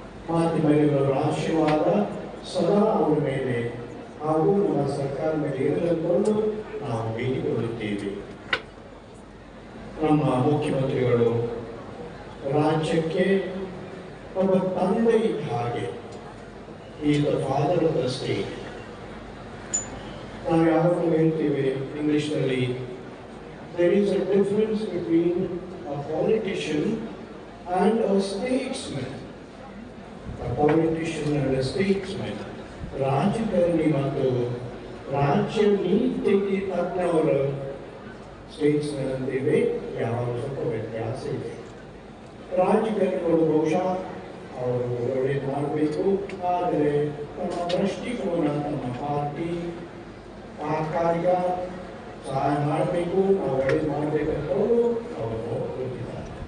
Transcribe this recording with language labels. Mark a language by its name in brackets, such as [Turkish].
[Kannada] ಮಾಧ್ಯಮಗಳ ಆಶೀರ್ವಾದ ಸದಾ ಅವರ ಮೇಲೆ ಹಾಗೂ ನಮ್ಮ ಸರ್ಕಾರ ಮೇಲೆ ಇರಲೆಂದು ನಾವು ಬೇಡಿಕೊಳ್ಳುತ್ತೇವೆ. ನಮ್ಮ ಮುಖ್ಯಮಂತ್ರಿಗಳು ರಾಜ್ಯಕ್ಕೆ ಒಬ್ಬ ತಂದೆ ಇದ್ದ ಹಾಗೆ, [English] Is the father of the state. [Kannada] ನಾವು ಯಾವಾಗಲೂ ಹೇಳ್ತೇವೆ ಇಂಗ್ಲಿಷ್ನಲ್ಲಿ, [English] there is a difference between a politician and a statesman. A politician and a statesman. [Kannada] ರಾಜಕಾರಣಿ ಮತ್ತು ರಾಜ್ಯ ನೀತಿಗೆ ತಜ್ಞವರ ಸ್ಟೇಟ್ಸ್ಮನ್ ಅಂತೇವೆ, ಯಾವಾಗ ಸ್ವಲ್ಪ ವ್ಯತ್ಯಾಸ ಇದೆ. ರಾಜಕಾರಣಿಗಳು ಬಹುಶಃ ಅವರು ಒಳ್ಳೆಯದು ಮಾಡಬೇಕು, ಆದರೆ ತಮ್ಮ ದೃಷ್ಟಿಕೋನ, ತಮ್ಮ ಪಾರ್ಟಿ ತಾತ್ಕಾಲಿಕ ಸಹಾಯ ಮಾಡಬೇಕು, ನಾವು ಒಳ್ಳೆಯದು ಮಾಡಬೇಕಂತ ಅವರು ಹೋಗಿದ್ದಾರೆ.